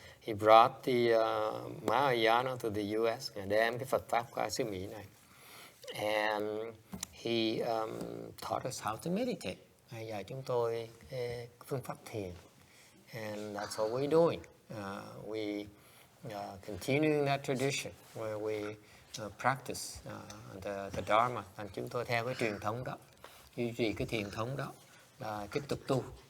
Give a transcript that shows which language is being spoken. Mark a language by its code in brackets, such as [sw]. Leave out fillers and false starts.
[en] He brought the Mahayana to the US, [vi] ngài đem cái Phật Pháp qua xứ Mỹ này. [en] And he taught us how to meditate. [vi] Ngài dạy chúng tôi cái phương pháp thiền. [en] And that's all we're doing. We continuing that tradition where we practice the Dharma. [vi] And chúng tôi theo cái truyền thống đó, duy trì cái thiền thống đó, là tiếp tục tu.